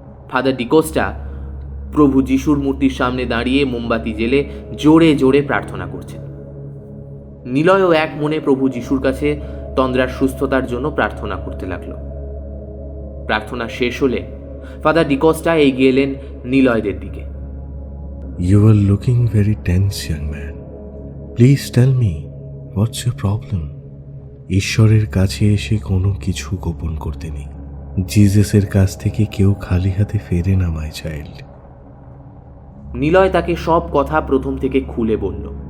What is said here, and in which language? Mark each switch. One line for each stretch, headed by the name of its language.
Bangla: Father D'Costa প্রভু যিশুর মূর্তির সামনে দাঁড়িয়ে মোমবাতি জেলে জোরে জোরে প্রার্থনা করছেন। নিলয়ও এক মনে প্রভু যিশুর কাছে তন্দ্রার সুস্থতার জন্য প্রার্থনা করতে লাগলো। প্রার্থনা শেষ হলে ফাদার ডিকোস্টা এগিয়ে এলেন নিলয়দের দিকে।
English: You are looking very tense, young man. Please tell me, what's your problem?
Bangla: ঈশ্বরের কাছে এসে কোনো কিছু গোপন করতে নেই। জিজাসের কাছ থেকে কেউ খালি হাতে ফেরে না,
English: My child.
Bangla: নিলয় তাকে সব কথা প্রথম থেকে খুলে বলল।